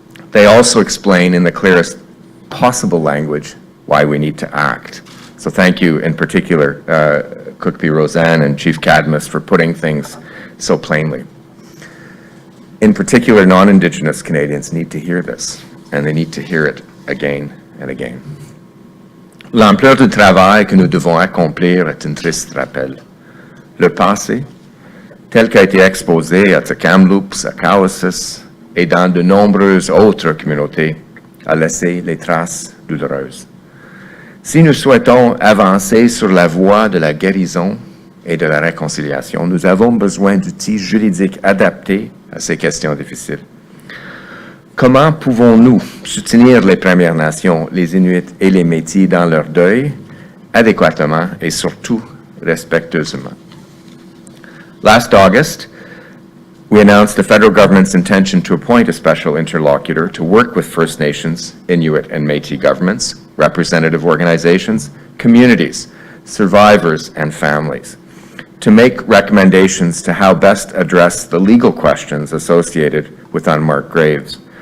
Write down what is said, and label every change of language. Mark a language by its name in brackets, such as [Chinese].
[English] They also explain in the clearest possible language why we need to act. So thank you in particular, Cookbee Roseanne and Chief Cadmus, for putting things so plainly. In particular, non-Indigenous Canadians need to hear this, and they need to hear it again and again. [French] L'ampleur du travail que nous devons accomplir est un triste rappel. Le passé, tel qu'a été exposé à Kamloops, à Cowessess et dans de nombreuses autres communautés, a laissé les traces douloureuses. Si nous souhaitons avancer sur la voie de la guérison et de la réconciliation, nous avons besoin d'outils juridiques adaptés à ces questions difficiles. Comment pouvons-nous soutenir les Premières Nations, les Inuits et les Métis dans leur deuil adéquatement et surtout respectueusement? [English] Last August, we announced the federal government's intention to appoint a special interlocutor to work with First Nations, Inuit, and Métis governments, representative organizations, communities, survivors, and families, to make recommendations to how best address the legal questions associated with unmarked graves.